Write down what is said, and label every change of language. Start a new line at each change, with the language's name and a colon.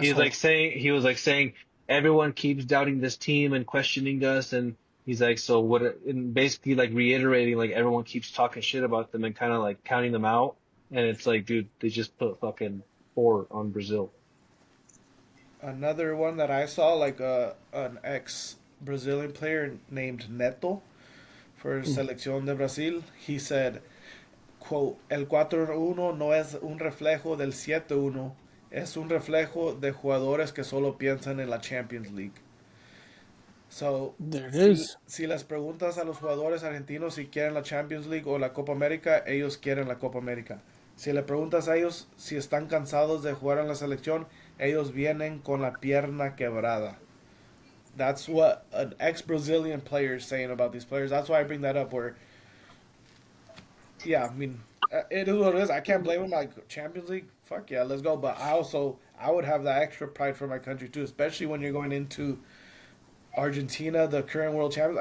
English: He was like saying everyone keeps doubting this team and questioning us and he's like so what and basically like reiterating like everyone keeps talking shit about them and kind of like counting them out and it's like dude they just put fucking four on Brazil. Another one that I saw, like an ex Brazilian player named Neto for Mm.
Spanish: Selección de Brasil,
English: he said, quote,
Spanish: El 4-1 no es un reflejo del 7-1, es un reflejo de jugadores que solo piensan en la Champions League.
English: So, There it
Spanish: si,
English: is.
Spanish: si les preguntas a los jugadores argentinos si quieren la Champions League o la Copa América, ellos quieren la Copa América. Si le preguntas a ellos si están cansados de jugar en la selección, ellos vienen con la pierna quebrada.
English: That's what an ex-Brazilian player is saying about these players. That's why I bring that up. Where, yeah, I mean, it is what it is. I can't blame them. Like Champions League, fuck yeah, let's go. But I would have that extra pride for my country too, especially when you're going into Argentina, the current world champions.